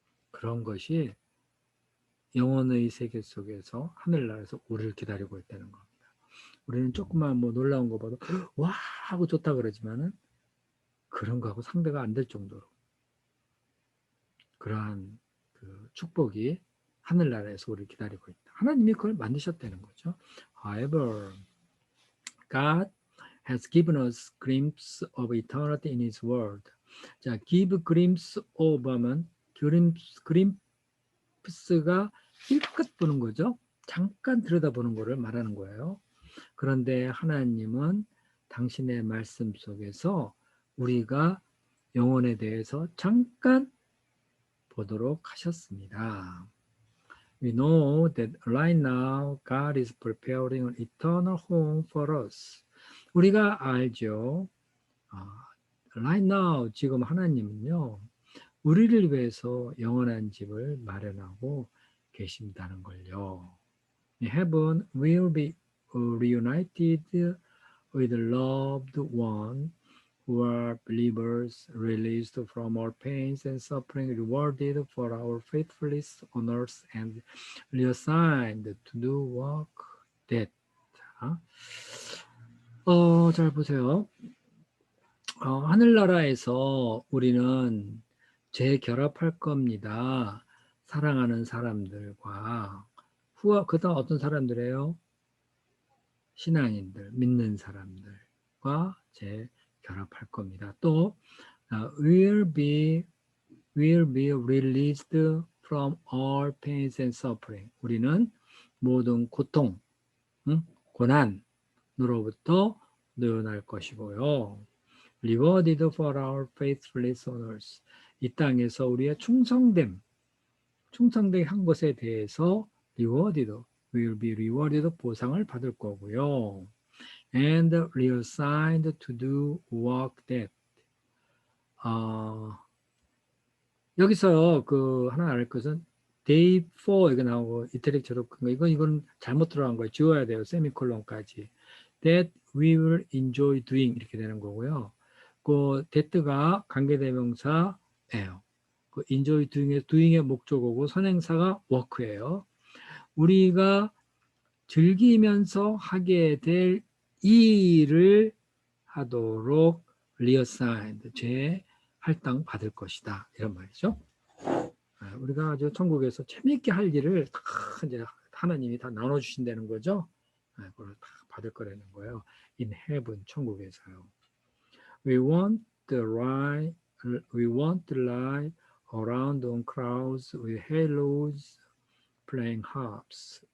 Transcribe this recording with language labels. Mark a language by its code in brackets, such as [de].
[ko] 그런 것이 영혼의 세계 속에서 하늘나라에서 우리를 기다리고 있다는 겁니다. 우리는 조금만 뭐 놀라운 거 봐도 와 하고 좋다 그러지만은 그런 거하고 상대가 안 될 정도로 그러한 그 축복이 하늘나라에서 우리를 기다리고 있다. 하나님이 그걸 만드셨다는 거죠. [en] However, God has given us glimpse of eternity in His Word. [ko] 자, give glimpse of 하면 glimpse가 힐끗 보는 거죠. 잠깐 들여다보는 거를 말하는 거예요. 그런데 하나님은 당신의 말씀 속에서 우리가 영혼에 대해서 잠깐 보도록 하셨습니다. [en] We know that right now God is preparing an eternal home for us. [ko] 우리가 알죠. [en] Right now [ko] 지금 하나님은요. 우리를 위해서 영원한 집을 마련하고 계신다는 걸요. [en] Heaven will be reunited with loved one who are believers, released from our pains and suffering, rewarded for our faithfulness on earth, and reassigned to do work that. [ko] 잘 보세요. 하늘나라에서 우리는 재결합할 겁니다. 사랑하는 사람들과 그다음 어떤 사람들이에요? 신앙인들, 믿는 사람들과 재결합할 겁니다. [en] 또 will be released from all pains and suffering. [ko] 우리는 모든 고통, 고난으로부터 늘어날 것이고요. [en] Rewarded for our faithfulness on earth. [ko] 이 땅에서 우리의 충성된 한 것에 대해서 [en] rewarded, will be rewarded, [ko] 보상을 받을 거고요. [en] And reassigned to do work that. [ko] 여기서 그 하나 알 것은 day 4 이거 나오고 이태릭 저렇게 이건 잘못 들어간 거예요. 지워야 돼요. 세미콜론까지. [en] That we will enjoy doing [ko] 이렇게 되는 거고요. 그 that가 관계대명사예요. 그 enjoy doing의 목적어고 선행사가 work예요. 우리가 즐기면서 하게 될 일을 하도록 reassigned, 재할당 받을 것이다. 이런 말이죠. 우리가 아주 천국에서 재미있게 할 일을 이제 하나님이 다 나눠주신다는 거죠. 그걸 다 받을 거라는 거예요. [en] In heaven, [ko] 천국에서요. [en] We won't lie, we won't lie around on crowds with halos playing harps.